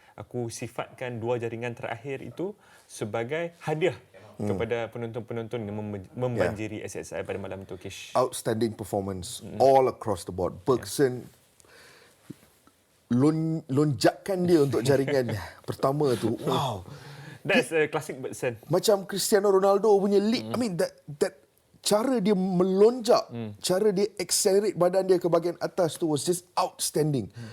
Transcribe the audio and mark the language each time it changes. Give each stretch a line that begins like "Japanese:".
Malay: Aku sifatkan 2 jaringan terakhir itu sebagai hadiah kepada penonton-penonton yang membanjiri SSI pada malam itu, Kish.
English: Outstanding performance all across the board.
Malay: Bergson lonjakan dia untuk jaringannya. Pertama tu, wow.
English: That's a classic Bergson.
Malay: Macam Cristiano Ronaldo punya lead.
English: I mean that
Malay: cara dia melonjak, cara dia accelerate badan dia ke bahagian atas tu
English: was just outstanding.